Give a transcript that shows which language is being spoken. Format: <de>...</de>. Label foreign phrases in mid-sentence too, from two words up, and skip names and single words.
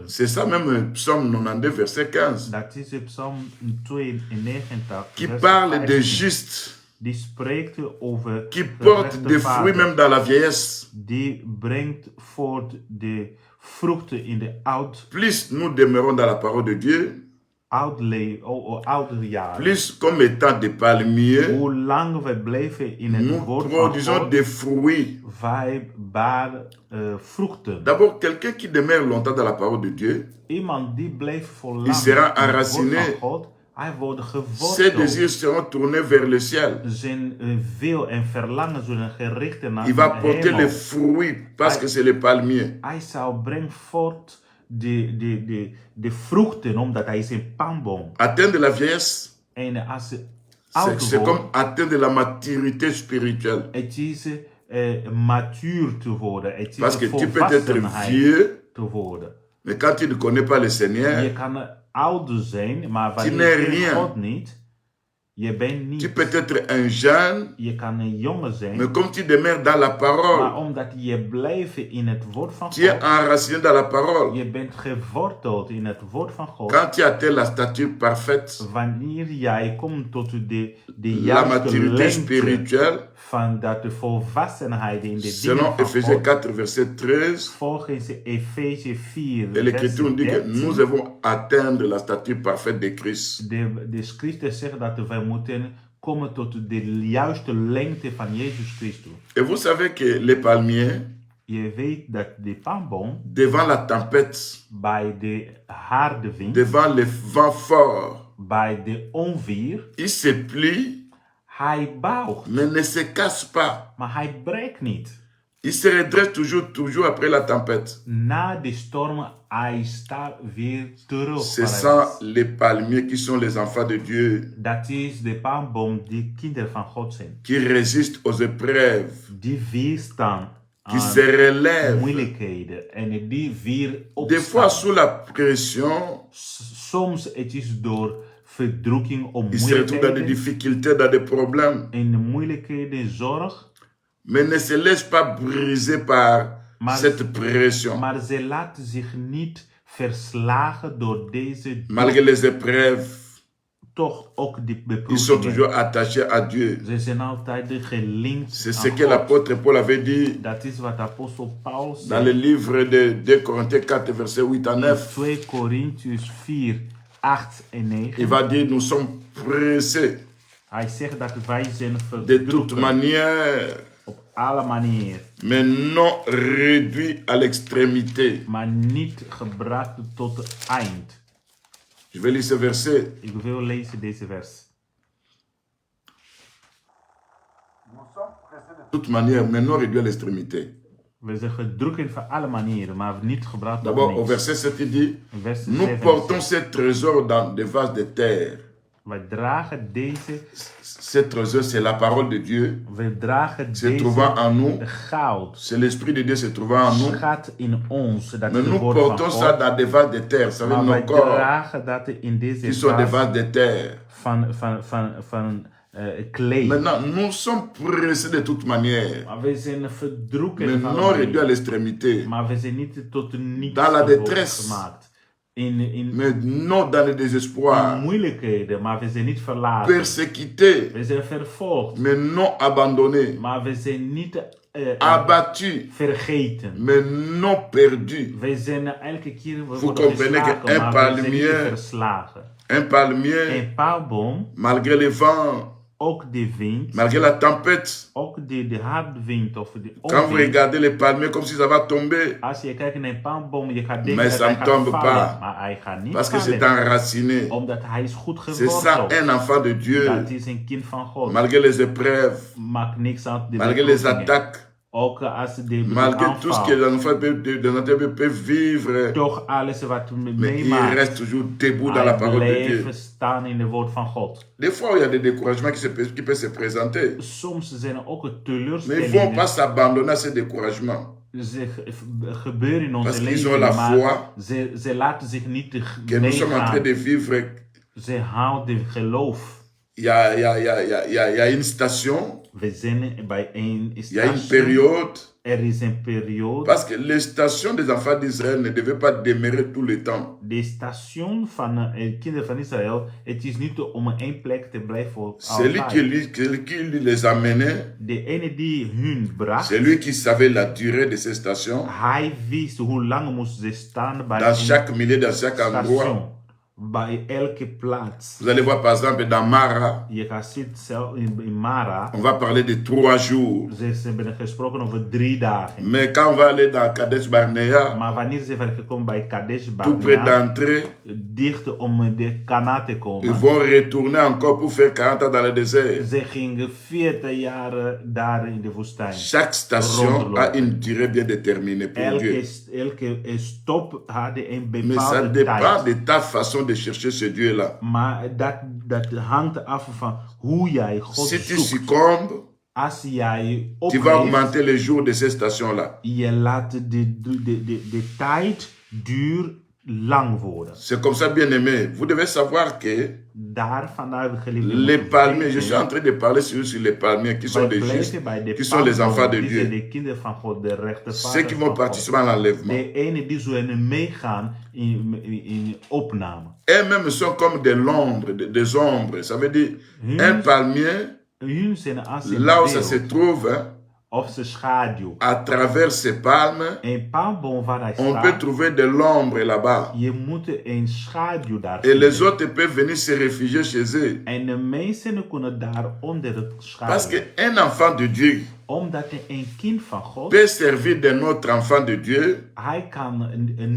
<fr>C'est ça même Psaume 92, verset 15,</fr> <nl>Dat is de Psalm 92,</nl> <fr>qui</fr> <nl>vers</nl> <fr>parle</fr> <nl>15.</nl> <fr>de juste,</fr> <nl>Die spreekt over</nl> <fr>qui</fr> <nl>de</nl> <fr>porte des fruits</fr> <nl>rechtvaardig.</nl> <fr>même dans la vieillesse.</fr> <nl>Die brengt voort de vruchten in de</nl> <fr>Plus nous demeurons dans la parole de Dieu,</fr> <nl>oude jaren.</nl> <fr>plus comme étant des palmiers,</fr> <nl>Hoe lang we blijven in het</nl> <fr>nous</fr> <nl>woord van</nl> <fr>produisons</fr> <nl>God,</nl> <fr>des fruits.</fr> <nl>wij baren vruchten.</nl> <fr>D'abord, quelqu'un qui demeure longtemps dans la parole de Dieu,</fr> <nl>Iemand die blijft voor</nl> <fr>il</fr> <nl>lang</nl> <fr>sera</fr> <nl>in het woord</nl> <fr>enraciné.</fr> <nl>van God, hij wordt</nl> <fr>Ses</fr> <nl>geworteld.</nl> <fr>désirs seront tournés vers le ciel.</fr> <nl>Zijn wil en verlangen zullen gericht naar</nl> <fr>Il va</fr> <nl>de</nl> <fr>porter</fr> <nl>hemel.</nl> <fr>les fruits parce que c'est le palmier.</fr> <nl>Hij zou brengen voort de vruchten, omdat hij is een palmboom.</nl> <fr>Atteindre la vieillesse,</fr> <nl>En als ze</nl> <fr>c'est</fr> <nl>oud</nl> <fr>comme</fr> <nl>wordt,</nl> <fr>atteindre la maturité spirituelle.</fr> <nl>het is matuur te worden. Het is</nl> <fr>Parce que tu peux être</fr> <nl>volwassenheid</nl> <fr>vieux,</fr> <nl>te worden.</nl> <fr>mais quand tu ne connais pas le</fr> <nl>Je</nl> <fr>Seigneur,</fr> <nl>kan oud zijn, maar</nl> <fr>Tu</fr> <nl>wanneer</nl> <fr>n'es</fr> <nl>je</nl> <fr>rien.</fr> <nl>God niet, je bent niet.</nl> <fr>tu peux être un jeune,</fr> <nl>Je kan een jongen zijn,</nl> <fr>mais comme tu demeures dans la</fr> <nl>maar</nl> <fr>parole,</fr> <nl>omdat je blijft in het woord van</nl> <fr>tu es</fr> <nl>God,</nl> <fr>enraciné dans la parole.</fr> <nl>je bent geworteld in het woord van God.</nl> <fr>Quand tu atteins la stature parfaite,</fr> <nl>Wanneer jij komt tot de</nl> <fr>la</fr> <nl>juiste</nl> <fr>maturité</fr> <nl>lengte</nl> <fr>spirituelle,</fr> <nl>van dat de volwassenheid in de dingen</nl> <fr>selon</fr> <nl>van</nl> <fr>Ephésiens</fr> <nl>God,</nl> <fr>4, verset 13,</fr> <nl>volgens Efeze 4,</nl> <fr>et l'Écriture nous dit que</fr> <nl>verset</nl> <fr>nous</fr> <nl>13,</nl> <fr>devons atteindre la stature parfaite de Christ.</fr> <nl>de schriften zeggen dat wij moeten komen tot de juiste lengte van Jezus Christus.</nl> <fr>Et vous savez que les palmiers,</fr> <nl>Je weet dat de palmboom</nl> <fr>devant la tempête,</fr> <nl>bij de harde wind,</nl> <fr>devant les vents forts,</fr> <nl>bij de onweer,</nl> <fr>il se plie,</fr> <nl>hij buigt,</nl> <fr>mais ne se casse pas.</fr> <nl>maar hij breekt niet.</nl> <fr>Il se redresse toujours après la tempête.</fr> <nl>Na de storm, hij staat weer terug.</nl> <fr>Ce</fr> <nl>waar hij</nl> <fr>sont</fr> <nl>was.</nl> <fr>les palmiers qui sont les enfants de Dieu,</fr> <nl>Dat is de palmboom die kinderen van God zijn.</nl> <fr>qui résistent aux épreuves,</fr> <nl>Die weerstaan</nl> <fr>qui se</fr> <nl>aan</nl> <fr>relèvent.</fr> <nl>moeilijkheden. En die weer</nl> <fr>Des fois,</fr> <nl>opstaan.</nl> <fr>sous la pression,</fr> <nl>Soms het is door verdrukking of</nl> <fr>ils se retrouvent dans des</fr> <nl>moeilijkheden.</nl> <fr>difficultés, dans des problèmes,</fr> <nl>En de moeilijkheden zorg.</nl> <fr>mais ne se laissent pas briser par</fr> <nl>Maar-</nl> <fr>cette pression.</fr> <nl>Maar ze laten zich niet verslagen door deze</nl> <fr>Malgré les épreuves,</fr> <nl>toch ook die</nl> <fr>ils sont</fr> <nl>beproevingen.</nl> <fr>toujours attachés à Dieu.</fr> <nl>Ze zijn altijd gelinkt</nl> <fr>C'est</fr> <nl>aan</nl> <fr>ce que</fr> <nl>God.</nl> <fr>l'apôtre Paul avait dit</fr> <nl>Dat is wat apostel Paulus</nl> <fr>dans le livre de 2 Corinthiens 4, versets 8 à 9.</fr> <nl>2 Korintiërs 4, 8 en 9.</nl> <fr>Il va dire, nous sommes pressés</fr> <nl>Hij zegt dat wij zijn</nl> <fr>de toute</fr> <nl>verdrukken</nl> <fr>manière</fr> <nl>op alle manier.</nl> <fr>mais non réduit à l'extrémité.</fr> <nl>Maar niet gebracht tot het eind.</nl> <fr>Je vais lire ce verset.</fr> <nl>Ik wil lezen deze vers.</nl> <fr>De toute manière, mais non réduit à l'extrémité.</fr> <nl>We zijn gedrukt van alle manieren, maar niet gebracht tot</nl> <fr>D'abord, au</fr> <nl>niks.</nl> <fr>verset 7, il dit,</fr> <nl>Vers</nl> <fr>nous</fr> <nl>7</nl> <fr>portons</fr> <nl>zegt,</nl> <fr>ces trésors dans des vases de terre.</fr> <nl>wij dragen deze,</nl> <fr>Ces trésors, c'est la parole de Dieu</fr> <nl>we dragen</nl> <fr>se trouvant</fr> <nl>deze</nl> <fr>en nous.</fr> <nl>de goud.</nl> <fr>C'est l'Esprit de Dieu se trouvant en nous.</fr> <nl>Schat in ons, dat</nl> <fr>Mais</fr> <nl>is</nl> <fr>nous</fr> <nl>het woord van</nl> <fr>portons ça</fr> <nl>God.</nl> <fr>dans des vases de terre. Ça veut dire</fr> <nl>Maar wij</nl> <fr>nos corps</fr> <nl>dragen dat in</nl> <fr>qui</fr> <nl>deze</nl> <fr>sont des</fr> <nl>vaas</nl> <fr>vases de terre.</fr> <nl>van clay.</nl> <fr>Maintenant, nous sommes pressés de toute manière,</fr> <nl>Maar we zijn verdrukken</nl> <fr>mais</fr> <nl>van</nl> <fr>non</fr> <nl>alle</nl> <fr>réduits à</fr> <nl>manieren.</nl> <fr>l'extrémité.</fr> <nl>Maar we zijn niet tot niets</nl> <fr>Dans la</fr> <nl>geworden</nl> <fr>détresse.</fr> <nl>gemaakt. In</nl> <fr>Mais non dans le désespoir.</fr> <nl>moeilijkheden, maar we zijn niet verlaten.</nl> <fr>Persécutés,</fr> <nl>We zijn vervolgd,</nl> <fr>mais non abandonnés.</fr> <nl>maar we zijn niet</nl> <fr>Abattus,</fr> <nl>vergeten.</nl> <fr>mais non perdus.</fr> <nl>We zijn elke keer we</nl> <fr>Vous</fr> <nl>worden</nl> <fr>comprenez que</fr> <nl>geslagen,</nl> <fr>un</fr> <nl>maar we zijn niet</nl> <fr>palmier-</fr> <nl>verslagen.</nl> <fr>Un palmier,</fr> <nl>Een paalboom,</nl> <fr>malgré les vents,</fr> <nl>ook de wind,</nl> <fr>malgré la tempête,</fr> <nl>ook de harde wind of de</nl> <fr>quand vous</fr> <nl>onwind.</nl> <fr>regardez les palmiers comme si ça va tomber,</fr> <nl>Als je kijkt naar een palmboom, je gaat denken</nl> <fr>Mais</fr> <nl>dat</nl> <fr>ça</fr> <nl>hij</nl> <fr>ne</fr> <nl>gaat</nl> <fr>tombe</fr> <nl>vallen,</nl> <fr>pas.</fr> <nl>maar hij gaat niet</nl> <fr>parce que c'est</fr> <nl>vallen.</nl> <fr>enraciné.</fr> <nl>Omdat hij is goed</nl> <fr>C'est ça</fr> <nl>geworteld.</nl> <fr>un enfant de Dieu,</fr> <nl>Dat is een kind van God.</nl> <fr>malgré les épreuves,</fr> <nl>Maakt niks uit de</nl> <fr>malgré les</fr> <nl>beproevingen.</nl> <fr>attaques,</fr> <nl>Ook als de</nl> <fr>malgré tout ce que</fr> <nl>aanval.</nl> <fr>les enfants peuvent vivre,</fr> <nl>Toch alles wat we</nl> <fr>mais il</fr> <nl>meemaakt.</nl> <fr>reste toujours debout dans la</fr> <nl>Hij</nl> <fr>parole de Dieu.</fr> <nl>blijft staan in het woord van God.</nl> <fr>Des fois, il y a des découragements qui peuvent se présenter,</fr> <nl>Soms zijn er ook</nl> <fr>mais il ne</fr> <nl>teleurstellingen.</nl> <fr>faut pas s'abandonner à ces découragements.</fr> <nl>Ze gebeuren in</nl> <fr>Parce</fr> <nl>onze</nl> <fr>qu'ils</fr> <nl>leven,</nl> <fr>ont la</fr> <nl>maar</nl> <fr>foi</fr> <nl>ze laten zich niet</nl> <fr>que nous sommes en train de</fr> <nl>meegaan.</nl> <fr>vivre.</fr> <nl>Ze houden geloof.</nl> <fr>Il y a une station,</fr> <nl>We zijn bij een</nl> <fr>il y a une</fr> <nl>station.</nl> <fr>période,</fr> <nl>Er is een periode.</nl> <fr>parce que les stations des enfants d'Israël ne devaient pas demeurer tout le temps.</fr> <nl>De station van de kinderen van Israël, het is niet om op één plek te blijven voor</nl> <fr>Celui</fr> <nl>altijd.</nl> <fr>qui les amenait,</fr> <nl>De ene die hun bracht,</nl> <fr>c'est lui qui savait la durée de ces stations,</fr> <nl>hij wist hoe lang moesten ze staan bij</nl> <fr>dans</fr> <nl>een</nl> <fr>chaque milieu, dans chaque endroit.</fr> <nl>station. Bij elke plaats.</nl> <fr>Vous allez voir par exemple dans Mara,</fr> <nl>Je gaat zien zelf in Mara,</nl> <fr>on va parler de 3 jours.</fr> <nl>ze hebben gesproken over 3 dagen.</nl> <fr>Mais quand on va aller dans Kadesh Barnea,</fr> <nl>Maar wanneer ze waren gekomen bij Kadesh</nl> <fr>tout près</fr> <nl>Barnea,</nl> <fr>d'entrer,</fr> <nl>dicht om de Kana te</nl> <fr>ils</fr> <nl>komen,</nl> <fr>vont retourner encore pour faire 40 ans dans le désert.</fr> <nl>ze gingen 40 jaar daar in de woestijn.</nl> <fr>Chaque station a une durée bien déterminée pour Dieu.</fr> <nl>Elke stop had een</nl> <fr>Mais ça</fr> <nl>bepaalde</nl> <fr>dépend</fr> <nl>tijd.</nl> <fr>de ta façon de chercher ce Dieu-là.</fr> <nl>Maar dat hangt af van hoe jij God</nl> <fr>Si tu</fr> <nl>zoekt.</nl> <fr>succombes,</fr> <nl>Als jij</nl> <fr>tu vas</fr> <nl>opgeeft,</nl> <fr>augmenter les jours de ces stations-là.</fr> <nl>je laat de tijd duur lang worden.</nl> <fr>C'est comme ça, bien aimé. Vous devez savoir que</fr> <nl>Daar vanuit geliefde</nl> <fr>les</fr> <nl>moeten</nl> <fr>palmiers, je</fr> <nl>weten,</nl> <fr>suis en train de parler sur les palmiers qui sont</fr> <nl>wij</nl> <fr>des</fr> <nl>blijven</nl> <fr>justes,</fr> <nl>bij de</nl> <fr>qui sont les enfants de</fr> <nl>palmbomen, die zijn</nl> <fr>Dieu.</fr> <nl>de kinderen van God, de</nl> <fr>Ceux</fr> <nl>rechtvaardigen</nl> <fr>qui</fr> <nl>van</nl> <fr>vont</fr> <nl>God.</nl> <fr>participer à l'enlèvement.</fr> <nl>De ene die zullen meegaan in opname.</nl> <fr>Eux-mêmes sont comme des ombres, des ombres. Ça veut dire un palmier,</fr> <nl>Hun zijn als een</nl> <fr>là où ça</fr> <nl>beeld,</nl> <fr>se trouve, hein,</fr> <nl>of zijn schaduw.</nl> <fr>à travers ces palmes,</fr> <nl>Een paalboom waar hij</nl> <fr>on peut</fr> <nl>staat,</nl> <fr>trouver de l'ombre là-bas.</fr> <nl>je moet een schaduw daar</nl> <fr>Et les</fr> <nl>vinden.</nl> <fr>autres peuvent venir se réfugier chez eux.</fr> <nl>En de mensen kunnen daar onder het</nl> <fr>Parce</fr> <nl>schaduw.</nl> <fr>qu'un enfant de Dieu</fr> <nl>Omdat een kind van God,</nl> <fr>peut servir d'un autre enfant de Dieu</fr> <nl>hij kan een</nl>